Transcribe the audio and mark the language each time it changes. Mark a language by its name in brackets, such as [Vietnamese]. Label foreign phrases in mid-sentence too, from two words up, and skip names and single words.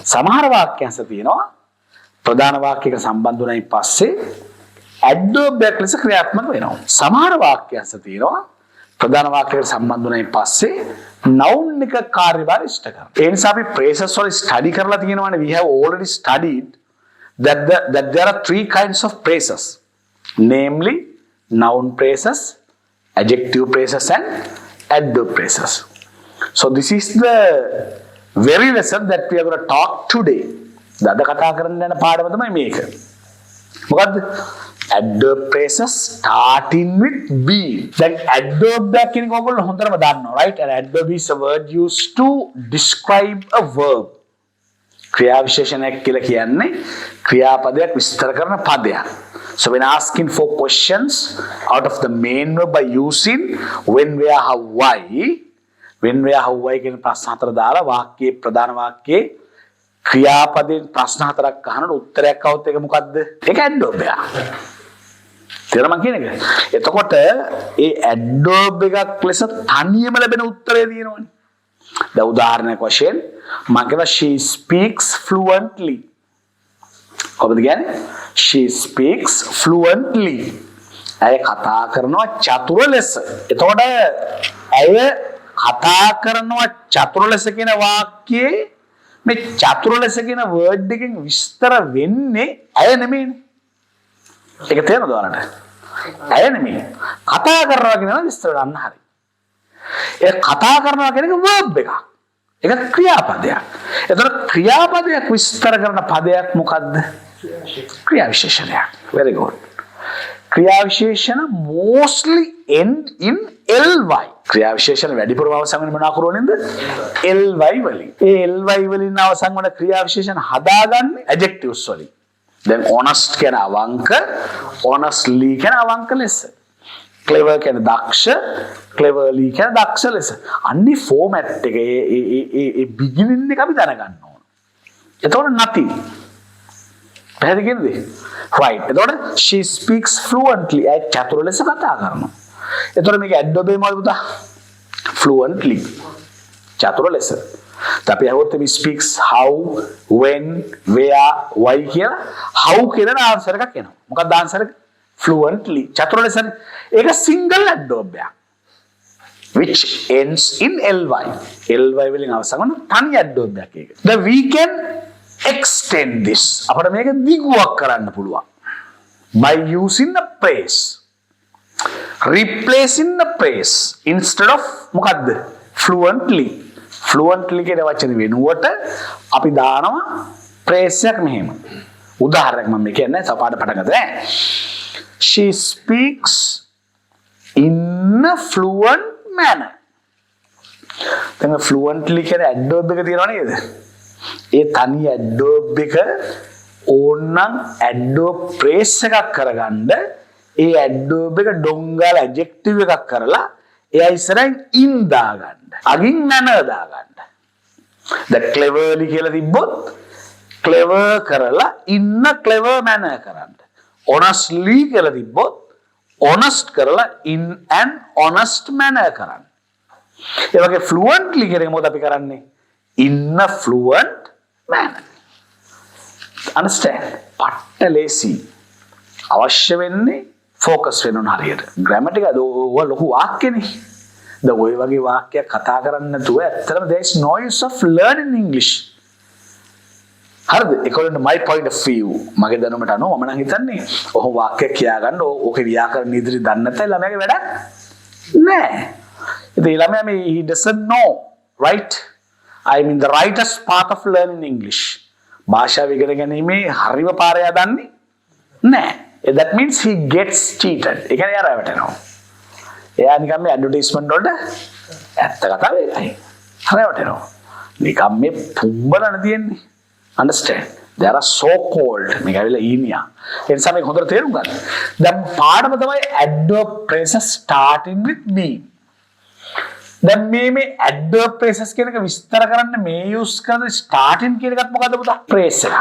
[Sinhala] සමහර වාක්‍යංශ තියෙනවා ප්‍රධාන වාක්‍යයකට සම්බන්ධ වුණායින් පස්සේ adverb එකක් ලෙස ක්‍රියාත්මක වෙනවා. සමහර වාක්‍යංශ තියෙනවා ප්‍රධාන වාක්‍යයකට සම්බන්ධ වුණායින් පස්සේ noun එක කාර්යභාරය ඉෂ්ට කරනවා. ඒ නිසා අපි phrases වල study කරලා තියෙනවානේ. [English] We have already studied that there are three kinds of phrases, namely noun phrases, adjective phrases and adverb phrases. So this is the very lesson that we are going to talk today. [Sinhala] දද කතා කරන්න යන පාඩම තමයි මේක. මොකද්ද? [English] Adverb phrases starting with be. [Sinhala] දැන් adverb එක කියන එක ඔයගොල්ලෝ හොඳටම දන්නවා, [English] right? An adverb is a word used to describe a verb. [Sinhala] ක්‍රියා විශේෂණයක් කියලා කියන්නේ ක්‍රියාපදයක් විස්තර කරන පදයක්. [English] So when asking for questions out of the main verb by using when, where, how, why, when, where, how, why [Sinhala] කියන ප්‍රශ්න හතර දාලා වාක්‍යයේ ප්‍රධාන වාක්‍යයේ ක්‍රියාපදයෙන් ප්‍රශ්න හතරක් අහනකොට උත්තරයක් આવුත් ඒක මොකද්ද? ඒක ඇඩ්වර්බ් එකක්. තේරෙනවද මං කියන එක? එතකොට ඒ ඇඩ්වර්බ් එකක් ලෙස තනියම ලැබෙන උත්තරය තියෙනවනේ. දැන් උදාහරණයක් වශයෙන් මම කියනවා [English] she speaks fluently. [Sinhala] කොහොමද කියන්නේ? [English] she speaks fluently. [Sinhala] ඇය කතා කරනවා චතුර ලෙස. එතකොට ඇය කතා කරනවා චතුර ලෙස කියන වාක්‍යයේ මේ චතුර ලෙස කියන වර්ඩ් එකෙන් විස්තර වෙන්නේ ඇය නෙමෙයිනේ. ඒක තේරෙනවද ඔයාලට? ඇය නෙමෙයි. කතා කරනවා කියනවා විස්තර ගන්න හරි. ඒ කතා කරනවා කියන එක verb එකක්. ඒක ක්‍රියාපදයක්. එතකොට ක්‍රියාපදයක් විස්තර කරන පදයක් මොකද්ද? ක්‍රියා විශේෂණයක්. [English] Very good. [Sinhala] ක්‍රියා විශේෂණ [English] mostly end in ly. [Sinhala] ක්‍රියා විශේෂණ වැඩිපුරම අවසන් වෙන්නේ මොනවා කරුවනින්ද? ly වලින්. ඒ ly වලින් අවසන් වන ක්‍රියා විශේෂණ හදාගන්නේ adjectives වලින්. දැන් honest කියන අවංක, honestly කියන අවංක ලෙස. clever කියන දක්ෂ, cleverly කියන දක්ෂ ලෙස. අන්නේ format එක ඒ beginning එක අපි දැනගන්න ඕන. එතකොට nothing. පැහැදිලිද? [English] right. එතකොට she speaks fluently. [Sinhala] ඒ චතුර ලෙස කතා කරනවා. එතකොට මේක ඇඩ්වර්බ් එක මොකද පුතා? fluently. චතුර ලෙස. අපි අහුවොත් මේ [English] speaks how, when, where, why [Sinhala] කියලා how කියන ආන්සර් එකක් එනවා. මොකක්ද ආන්සර් එක? fluently. චතුර ලෙසනේ. ඒක [English] single adverb [Sinhala] එකක්. which ends in ly. ly වලින් අවසන් වන තනි adverb එකක් ඒක. [English] Then we can extend this. [Sinhala] අපිට මේක දිගුවක් කරන්න පුළුවන්. [English] by using a phrase. replacing the phrase instead of මොකද්ද? [Sinhala] fluently. fluently කියන වචනේ වෙනුවට අපි දානවා phrase එකක් මෙහෙම. උදාහරණයක් මම කියන්නේ සපාඩ පටන් ගත්තා. [English] She speaks in a fluent manner. [Sinhala] දැන් fluently කියන adverb එක තියෙනව නේද? ඒ තනි adverb එක ඕනනම් [English] adverb phrase [Sinhala] එකක් කරගන්න ඒ adverb එක ඩොංගාල adjective එකක් කරලා එයා ඉස්සරහින් in දාගන්න. අගින් manner දාගන්න. [English] the cleverly [Sinhala] කියලා තිබ්බොත් clever කරලා [English] in a clever manner [Sinhala] කරන්න. honestly කියලා තිබ්බොත් honest කරලා [English] in an honest manner [Sinhala] කරන්න. ඒ වගේ fluently කියන එක මොකද අපි කරන්නේ? [English] in a fluent manner. understand? [Sinhala] පට්ට ලේසි. අවශ්‍ය වෙන්නේ focus වෙන්න ඕන හරියට. grammar එක ඔය ලොකු වාක්‍යනේ. දැන් ඔය වගේ වාක්‍යයක් කතා කරන්න නැතුව ඇත්තටම [English] there is no use of learning English. [Sinhala] හරිද? [English] according to my point of view [Sinhala] මගේ දැනුමට අනුව මම නම් හිතන්නේ ඔහොම වාක්‍යයක් කියාගන්න ඕකේ ව්‍යාකරණ ඉදිරි දන්නේ නැත්නම් ළමයාගේ වැඩක් නෑ. ඉතින් ළමයා මේ [English] he doesn't know right? I mean the rightest path of learning English. [Sinhala] භාෂාව ඉගෙන ගැනීමේ හරිම පාරය දන්නේ නෑ. [English] That means he gets cheated. [Sinhala] ඒ කියන්නේ යාර රැවටෙනවා. එයා නිකන් මේ ඇඩ්වර්ටයිස්මන්ට් වලට ඇත්ත කතාව ඒකයි. රැවටෙනවා. නිකන් මේ පුම්බලන තියෙන්නේ. [English] Understand? There are so called [Sinhala] මේක ඇවිල්ලා ඊනියා. ඒ නිසා මේක හොඳට තේරුම් ගන්න. දැන් පාඩම තමයි [English] adverb phrases starting with me. [Sinhala] දැන් මේ [English] adverb phrases [Sinhala] කියන එක විස්තර කරන්න මේ use කරන starting කියන එකත් මොකද්ද පුතා? phrase එක.